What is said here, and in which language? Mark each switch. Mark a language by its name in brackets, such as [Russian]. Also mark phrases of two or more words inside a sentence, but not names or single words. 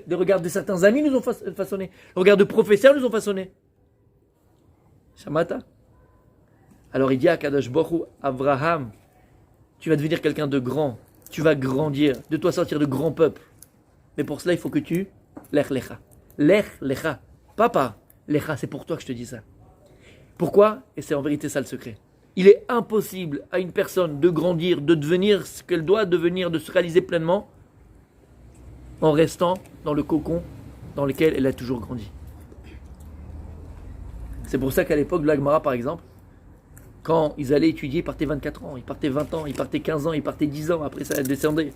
[French] Le regard de certains amis nous ont façonnés. Le regard de professeurs nous ont façonnés. Shamata. Alors il dit à [Hebrew] קדוש ברוך הוא, [French] Abraham, tu vas devenir quelqu'un de grand. Tu vas grandir. De toi sortir de grands peuples. Mais pour cela, il faut que tu... [Hebrew] לך לך. לך לך. [French] Papa, lecha, c'est pour toi que je te dis ça. Pourquoi? Et c'est en vérité ça le secret. Il est impossible à une personne de grandir, de devenir ce qu'elle doit devenir, de se réaliser pleinement, en restant dans le cocon dans lequel elle a toujours grandi. C'est pour ça qu'à l'époque de l'Agmara, par exemple, quand ils allaient étudier, ils partaient 24 ans, ils partaient 20 ans, ils partaient 15 ans, ils partaient 10 ans, après ça descendait.